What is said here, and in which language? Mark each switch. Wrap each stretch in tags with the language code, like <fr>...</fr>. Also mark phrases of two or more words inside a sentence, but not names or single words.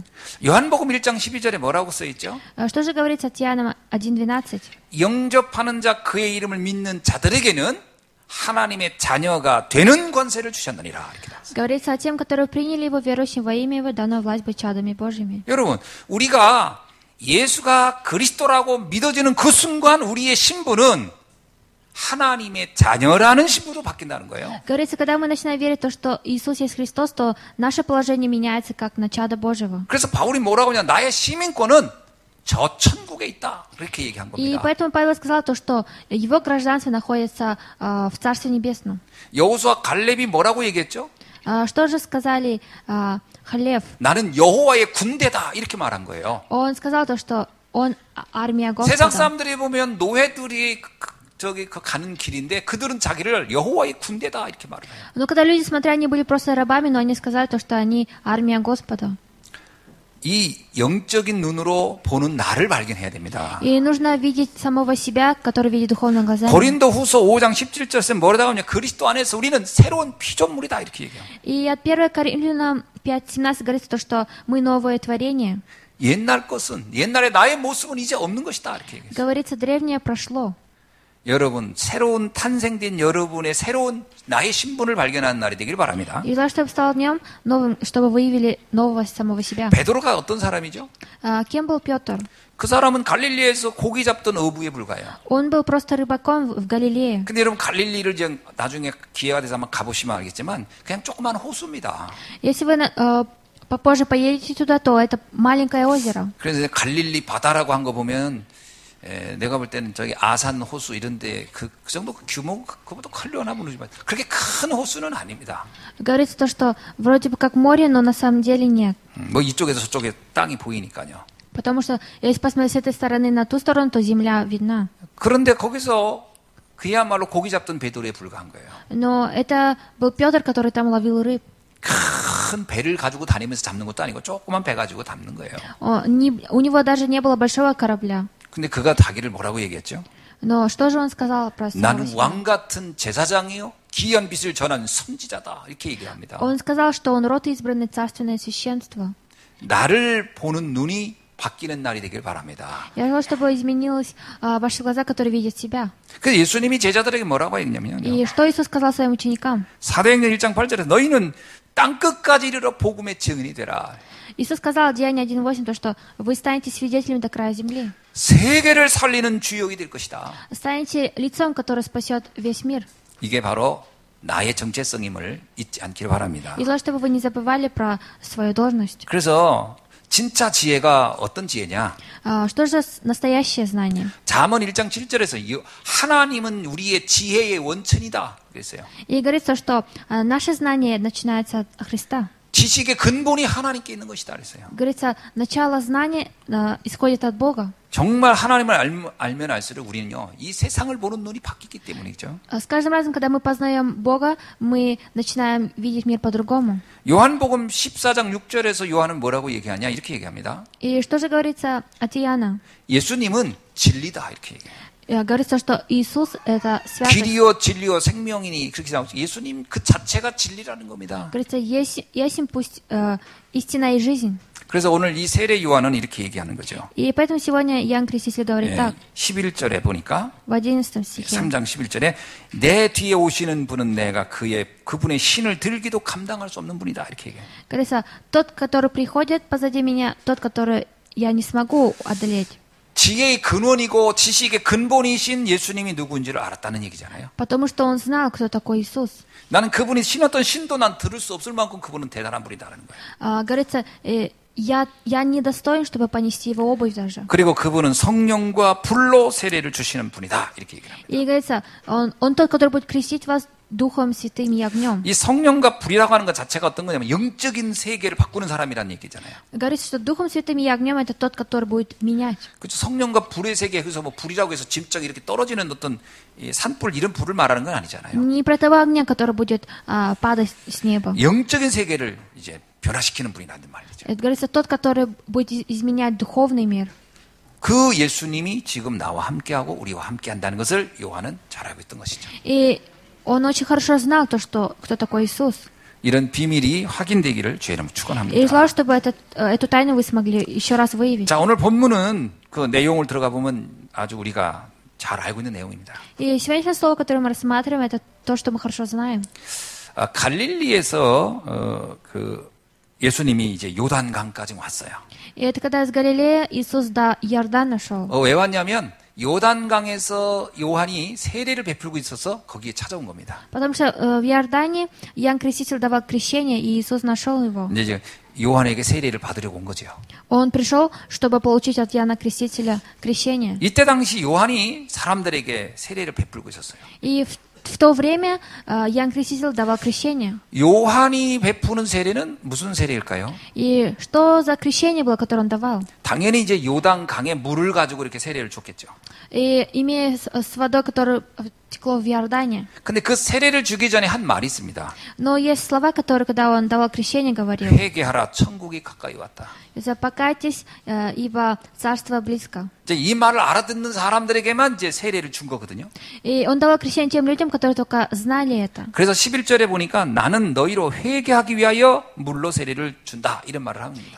<ko>요한복음 1장 12절에 뭐라고 써 있죠?</ko> <ru>Что же говорится от Иоанна 1:12?</ru> <ko>영접하는 자 그의 이름을 믿는 자들에게는 하나님의 자녀가 되는 권세를 주셨느니라. 이렇게 나왔어요.</ko> <ru>Говорится о тем, которые приняли его, верующим во имя его, дано власть быть чадами Божьими.</ru> <ko>여러분, 우리가 예수가 그리스도라고 믿어지는 그 순간 우리의 신분은 하나님의 자녀라는 신분으로 바뀐다는 거예요.</ko> <ru>Говорится, когда мы начинаем верить в то, что Иисус есть Христос, то наше положение меняется как на чадо Божьего.</ru> <ko>그래서 바울이 뭐라고 하냐? 나의 시민권은 저 천국에 있다. 그렇게 얘기한</ko> <ru>И</ru> <ko>겁니다.</ko> <ru>поэтому Павел сказал то, что его гражданство находится в Царстве Небесном.</ru> <ko>여호수아 갈렙이 뭐라고 얘기했죠?</ko> <ru>Что же сказали Халев?</ru> <ko>나는 여호와의 군대다. 이렇게 말한 거예요.</ko> <ru>Он сказал то, что он армия</ru> <ko>세상</ko> <ru>Господа.</ru> <ko>사람들이 보면 노예들이 가는 길인데 그들은 자기를 여호와의 군대다 이렇게 말을 해요.</ko> <ru>Но когда люди, смотря, они были просто рабами, но они сказали то, что они армия Господа.</ru> <ko>이 영적인 눈으로 보는 나를 발견해야 됩니다.</ko> <ru>И нужно видеть самого себя, который видит духовными глазами.</ru> <ko>고린도 후서 5장 17절에 뭐라고 하냐? 그리스도 안에서 우리는 새로운 피조물이다 이렇게 얘기해요.</ko> <ru>И от 1 Коринфянам 5:17 говорится то, что мы новое творение.</ru> <ko>옛날에 나의 모습은 이제 없는 것이다 이렇게 얘기해요.</ko> <ru>Говорится, древнее прошло.</ru> <ko>여러분 새로운 탄생된 여러분의 새로운 나의 신분을 발견하는 날이 되길 바랍니다.</ko> <ru>И желаю, чтобы стал днем новым, чтобы выявили нового самого себя.</ru> <ko>베드로가 어떤 사람이죠?</ko> <ru>Кем был Петр?</ru> <ko>그 사람은 갈릴리에서 고기 잡던 어부에 불과해요.</ko> <ru>Он был просто рыбаком в Галилее.</ru> <ko>근데 여러분 갈릴리를 이제 나중에 기회가 돼서 한번 가보시면 알겠지만 그냥 조그만 호수입니다.</ko> <ru>Если вы попозже поедете туда, то это маленькое озеро.</ru> <ko>그래서 이제 갈릴리 바다라고 한 거 보면 내가 볼 때는 저기 아산 호수 이런데 그 정도 규모 그거보다 클려나 모르지만 그렇게 큰 호수는 아닙니다.</ko> <ru>Говорится то, что вроде бы как море, но на самом деле нет.</ru> <ko>뭐 이쪽에서 저쪽에 땅이 보이니까요.</ko> <ru>Потому что если посмотреть с этой стороны на ту сторону, то земля видна.</ru> <ko>그런데 거기서 그야말로 고기 잡던 베드로에 불과한 거예요.</ko> <ru>Но это был Петр, который там ловил рыб.</ru> <ko>큰 배를 가지고 다니면서 잡는 것도 아니고 조그만 배 가지고 잡는 거예요.</ko> <ru>У него даже не было большого корабля.</ru> <ko>근데 그가 자기를 뭐라고 얘기했죠?</ko> <ru>Но что же он сказал про самого</ru> <ko>나는</ko> <ru>себя?</ru> <ko>왕 같은 제사장이요 귀한 빛을 전한 선지자다 이렇게 얘기합니다.</ko> <ru>Он сказал, что он род избранный, царственное священство.</ru> <ko>나를 보는 눈이 바뀌는 날이 되길 바랍니다.</ko> <ru>Я желаю, чтобы изменилось ваши глаза, которые видят себя.</ru> <ko>그래서 예수님이 제자들에게 뭐라고 했냐면요.</ko> <ru>И что Иисус сказал своим ученикам?</ru> <ko>사도행전 1장 8절에 너희는 땅끝까지 이르러 복음의 증인이 되라.</ko> <ru>Иисус сказал в Деянии 1:8, то, что вы станете свидетелями до края земли.</ru> <ko>세계를 살리는 주역이 될 것이다.</ko> <ru>Станете лицом, которое спасет весь мир.</ru> <ko>이게 바로 나의 정체성임을 잊지 않기를 바랍니다.</ko> <ru>И желаю, чтобы вы не забывали про свою должность.</ru> <ko>그래서 진짜 지혜가 어떤 지혜냐?</ko> <ru>Что же настоящее знание?</ru> <ko>잠언 1장 7절에서 하나님은 우리의 지혜의 원천이다 그랬어요.</ko> <ru>И говорится, что наше знание начинается от Христа.</ru> <ko>지식의 근본이 하나님께 있는 것이다 그랬어요.</ko> <ru>Говорится, начало знания исходит от Бога.</ru> <ko>정말 하나님을 알면 알수록 우리는요, 이 세상을 보는 눈이 바뀌기 때문이죠.</ko> <ru>С каждым разом, когда мы познаем Бога, мы начинаем видеть мир по-другому.</ru> <ko>요한복음 14장 6절에서 요한은 뭐라고 얘기하냐? 이렇게 얘기합니다.</ko> <ru>И что же говорится от Иоанна?</ru> <ko>예수님은 진리다 이렇게 얘기해요.</ko> <ru>Говорится, что Иисус — это святость.</ru> <ko>길이요 진리요 생명이니 그렇게 나오죠. 예수님 그 자체가 진리라는 겁니다.</ko> <ru>Говорится, есть пусть истина и жизнь.</ru> <ko>그래서 오늘 이 세례 요한은 이렇게 얘기하는 거죠.</ko> <ru>И поэтому сегодня Иоанн Креститель говорит так,</ru> <ko>11절에 보니까</ko> <ru>в 11 стихе.</ru> <ko>3장 11절에 내 뒤에 오시는 분은 내가 그분의 신을 들기도 감당할 수 없는 분이다 이렇게 얘기해요.</ko> <ru>Говорится, тот, который приходит позади меня, тот, который я не смогу одолеть.</ru> <ko>지혜의 근원이고 지식의 근본이신 예수님이 누구인지를 알았다는 얘기잖아요.</ko> <ru>Потому что он знал, кто такой Иисус.</ru> <ko>나는 그분이 신었던 신도 난 들을 수 없을 만큼 그분은 대단한 분이다라는 거예요.</ko> <ru>Говорится, я не достоин, чтобы понести его обувь даже.</ru> <ko>그리고 그분은 성령과 불로 세례를 주시는 분이다 이렇게 얘기합니다.</ko> <ru>И говорится, он тот, который будет крестить вас Духом Святым и огнем.</ru> <ko>이 성령과 불이라고 하는 것 자체가 어떤 거냐면 영적인 세계를 바꾸는 사람이라는 얘기잖아요.</ko> <ru>Говорится, что Духом Святым и огнем это тот, который будет менять.</ru> <ko>그렇죠. 성령과 불의 세계, 그래서 뭐 불이라고 해서 짐짝 이렇게 떨어지는 어떤 이 산불 이런 불을 말하는 건 아니잖아요.</ko> <ru>Не про того огня, который будет падать с неба.</ru> <ko>영적인 세계를 이제 변화시키는 분이라는 말이죠.</ko> <ru>Это говорится, тот, который будет изменять духовный мир.</ru> <ko>그 예수님이 지금 나와 함께하고 우리와 함께한다는 것을 요한은 잘 알고 있던 것이죠.</ko> <ru>И он очень хорошо знал то, что кто такой Иисус.</ru> <ko>이런 비밀이 확인되기를 주의 이름으로</ko> <ru>И</ru> <ko>축원합니다.</ko> <ru>желаю, чтобы эту тайну вы смогли еще раз выявить.</ru> <ko>자, 오늘 본문은 그 내용을 들어가 보면 아주 우리가 잘 알고 있는 내용입니다.</ko> <ru>И сегодняшнее слово, которое мы рассматриваем, это то, что мы хорошо знаем.</ru> <ko>갈릴리에서 그 예수님이 이제 요단강까지 왔어요.</ko> <ru>И это когда из Галилеи Иисус до Иордана шел.</ru> <ko>왜 왔냐면 요단강에서 요한이 세례를 베풀고 있어서 거기에 찾아온 겁니다.</ko> <ru>Потому что в Иордане Иоанн Креститель давал крещение, и Иисус нашел его.</ru> <ko>이제 요한에게 세례를 받으려고 온 거죠.</ko> <ru>Он пришел, чтобы получить от Иоанна Крестителя крещение.</ru> <ko>이때 당시 요한이 사람들에게 세례를 베풀고 있었어요.</ko> <ru>И в то время Иоанн Креститель давал крещение.</ru> <ko>요한이 베푸는 세례는 무슨 세례일까요?</ko> <ru>И что за крещение было, которое он давал?</ru> <ko>당연히 이제 요단강에 물을 가지고 이렇게 세례를 줬겠죠.</ko> <ru>И имея с водой, которая текло в Иордане.</ru> <ko>근데 그 세례를 주기 전에 한 말이 있습니다.</ko> <ru>Но есть слова, которые, когда он давал крещение, говорил:</ru> <ko>회개하라, 천국이 가까이 왔다.</ko> <ru>«Покайтесь, ибо царство близко».</ru> <ko>이제 이 말을 알아듣는 사람들에게만 이제 세례를 준 거거든요.</ko> <ru>И он давал крещение тем людям, которые только знали это.</ru> <ko>그래서 11절에 보니까 나는 너희로 회개하기 위하여 물로 세례를 준다 이런 말을 합니다.</ko>